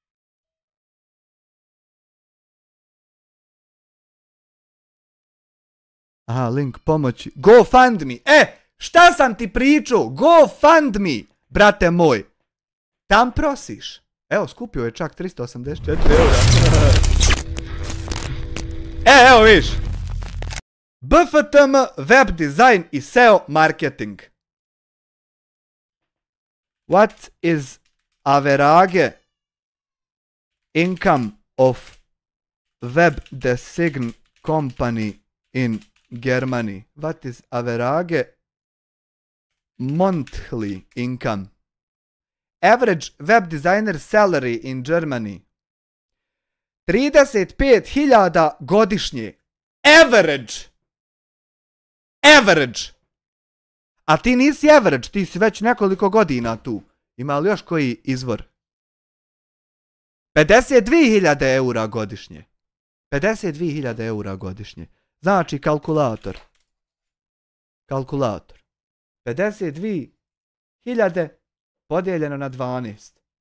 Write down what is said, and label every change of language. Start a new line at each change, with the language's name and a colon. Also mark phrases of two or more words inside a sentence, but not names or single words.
Bosnian: Aha, link pomoći. GoFundMe. Šta sam ti pričao? GoFundMe, brate moj. Tam prosiš. Evo, skupio je čak 384 eura. Evo viš. BFTM,
English: web design
Bosnian: i
English: SEO marketing. What is average income of web design company in Germany? What is average monthly income? Average web designer salary in Germany.
Bosnian: 35.000 godišnje. Average. A ti nisi average, ti si već nekoliko godina tu. Ima li još koji izvor? 52.000 eura godišnje. 52.000 eura godišnje. Znači kalkulator. 52.000 podijeljeno na 12.